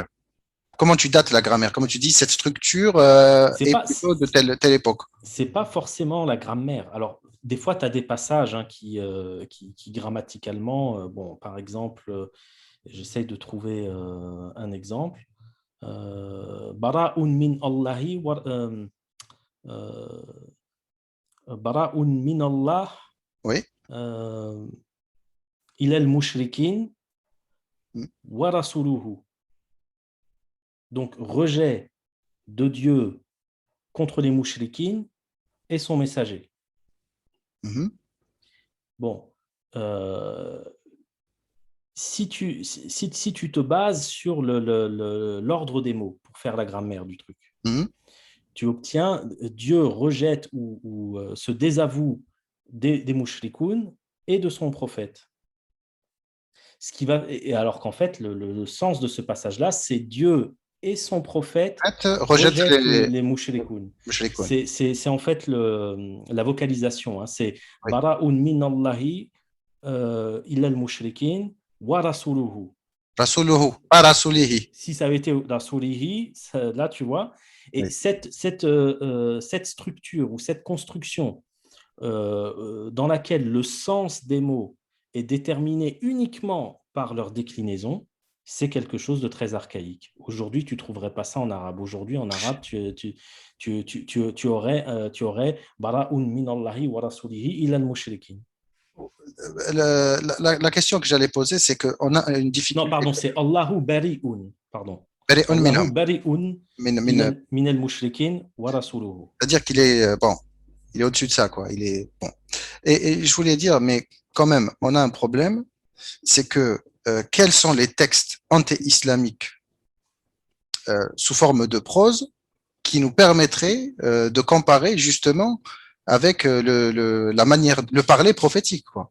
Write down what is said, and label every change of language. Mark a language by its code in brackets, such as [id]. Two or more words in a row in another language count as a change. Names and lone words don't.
[fr] Comment tu dates la grammaire? Comment tu dis cette structure C'est est pas, plutôt de telle époque? c'est pas forcément la grammaire. Alors, des fois, tu as des passages hein, qui grammaticalement, bon, par exemple, j'essaye de trouver un exemple. [ar] براءة من الله، براءة من الله [fr] Oui, [ar] euh, إلى المشركين Mhm. ورسوله. [fr] Donc, rejet de Dieu contre les mouchriquines et son messager. Mhm. Bon, euh, si tu te bases sur l'ordre des mots pour faire la grammaire du truc, Mhm. tu obtiens Dieu rejette se désavoue des mouchrikoun et de son prophète. Ce qui va, et alors qu'en fait, le sens de ce passage-là, c'est Dieu et son prophète Rejette rejettent les les mouchrikoun. mushrikoun. C'est en fait la vocalisation. Hein. C'est Oui. [ar] براءة من الله إلى المشركين ورسوله. [fr] Rasuluhu, pas rasulihi. Si ça avait été Rasulihi, là, tu vois. Et Oui. cette structure ou cette construction dans laquelle le sens des mots est déterminé uniquement par leur déclinaison, c'est quelque chose de très archaïque. Aujourd'hui, tu ne trouverais pas ça en arabe. Aujourd'hui, en arabe, tu aurais [ar] براءة من الله ورسوله إلى المشركين. [fr] La question que j'allais poser, c'est qu'on a une Non, difficulté. pardon, c'est [ar] الله بريء. [fr] Pardon. [ar] Bari'un Allahu minhum. بريء من المشركين ورسوله. [fr] C'est-à-dire qu'il est bon, il est au-dessus de ça, quoi. Il est bon. Et je voulais dire, mais quand même, on a un problème, c'est que quels sont les textes anti-islamiques sous forme de prose qui nous permettraient de comparer justement avec la manière, le parler prophétique, quoi.